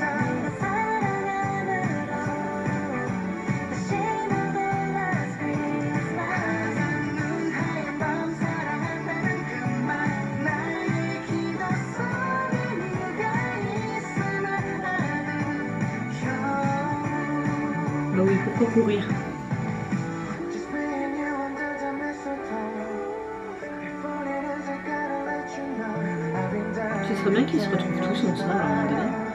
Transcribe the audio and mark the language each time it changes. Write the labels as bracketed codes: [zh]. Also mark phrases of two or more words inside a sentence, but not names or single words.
[ko] 네가 사랑하는 다시 모두 [en] last Christmas. [ko] 하얀 눈 하얀 밤 사랑한다는 그 말 나의 기도 속에 네가 있음을 아는 [fr] Bah oui, pourquoi courir? [en] Just bring you under the mistletoe. Before it ends, I gotta let you know I've been dying. [fr] Ce serait bien qu'ils se retrouvent tous ensemble à un moment donné.